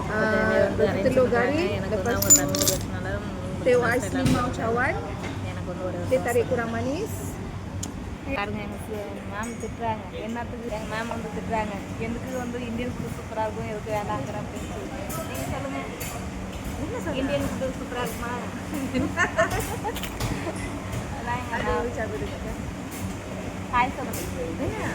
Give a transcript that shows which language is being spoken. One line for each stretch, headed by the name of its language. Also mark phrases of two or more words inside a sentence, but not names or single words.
Malay: telur garing,
Tamil: எனக்கு வந்து அவங்க தமிழ் பேசினால
Malay: teh ais limau cawan.
Tamil: எனக்கு வந்து ஒரு
Malay: Teh tarik kurang manis.
Tamil: பாருங்க எனக்கு மேம் திட்டுறாங்க. என்னத்துக்கு எங்கள் மேம் வந்து திட்டுறாங்க, எனக்கு வந்து
English: Indian food
Tamil: சூப்பராக இருக்கும், எதுக்கு வேண்டாங்கிற அப்படின்னு சொல்லி. நீங்கள் சொல்லுங்கள், என்ன சொல்லுங்கள்,
English: Indian food
Tamil: சூப்பராக இருக்குமா? அதான் எங்கள் ஹாய் சொல்லுங்கள்.